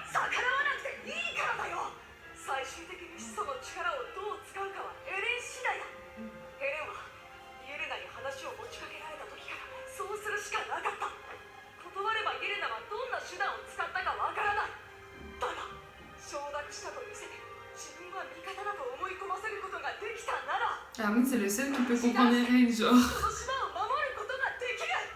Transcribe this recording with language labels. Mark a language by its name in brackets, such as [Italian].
[Japanese] 逆らわなくていいからだよ。最終的に始祖の力をどう使うかはエレン次第だ。エレンはイエレナに話を持ちかけられた時からそうするしかなかった。断ればイエレナはどんな手段を使ったかわからない。だが承諾したと見せて自分は味方だと思い込ませることができたなら [French] Armin, c'est le seul qui peut comprendre les règles, genre. [Japanese] この島を守ることができる。